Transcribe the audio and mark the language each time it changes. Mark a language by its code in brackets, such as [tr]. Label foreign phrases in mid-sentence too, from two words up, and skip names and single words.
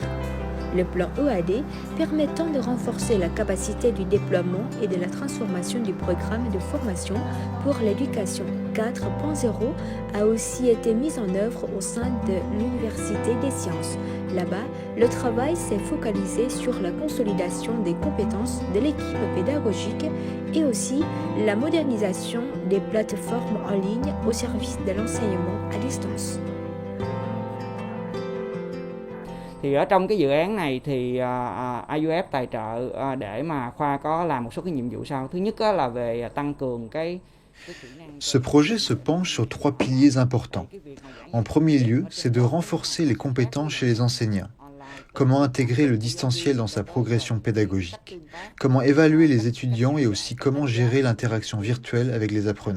[fr] Le plan EAD permettant de renforcer la capacité du déploiement et de la transformation du programme de formation pour l'éducation 4.0 a aussi été mis en œuvre au sein de l'Université des sciences. Là-bas, le travail s'est focalisé sur la consolidation des compétences de l'équipe pédagogique et aussi la modernisation des plateformes en ligne au service de l'enseignement à distance. [vi] Thì ở trong cái dự án này thì IUF tài trợ để mà khoa có làm một số cái nhiệm vụ sau. Thứ nhất là về tăng cường cái [fr] Ce projet se penche sur 3 piliers importants. En premier lieu, c'est de renforcer les compétences chez les enseignants. Comment intégrer le distanciel dans sa progression pédagogique? Comment évaluer les étudiants et aussi comment gérer l'interaction virtuelle avec les apprenants?